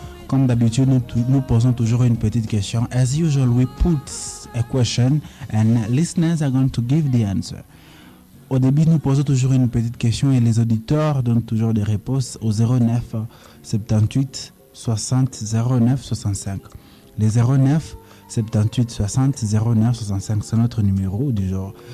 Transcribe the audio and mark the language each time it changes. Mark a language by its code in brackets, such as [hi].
[fr] Comme d'habitude, nous posons toujours une petite question. [en] As usual, we put a question and listeners are going to give the answer. [fr] Au début, nous posons toujours une petite question et les auditeurs donnent toujours des réponses au 09 78 60 09 65. Les 09 78 60 09 65, c'est notre numéro du jour.